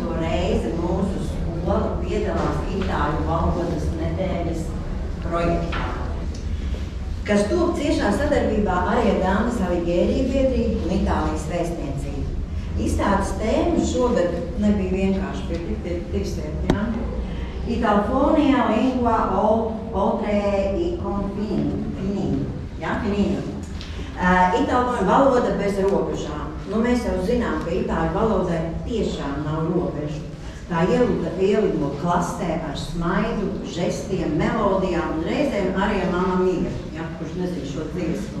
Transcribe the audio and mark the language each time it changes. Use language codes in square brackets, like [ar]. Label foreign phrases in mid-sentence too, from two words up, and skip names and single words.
[lv] reizi mūsu skola piedalās itāļu valodas nedēļas projektā, kas top ciešā sadarbībā arī ar Dantes Alighieri biedrību un Itālijas vēstniecību. Izstādes tēma šogad nebija vienkārši, bet divsviet, ja? [it] Italfonija lingua oltre I confini, [lv] ja? Finino. Itāļu valoda bez robežām. Nu, mēs jau zinām, ka itāļu valodai tiešām nav robežu. Tā ielido klastē ar smaidu, žestiem, melodijām un reizēm arī ar Mamma Mia, ja, kurš nezinu šo dziesmu.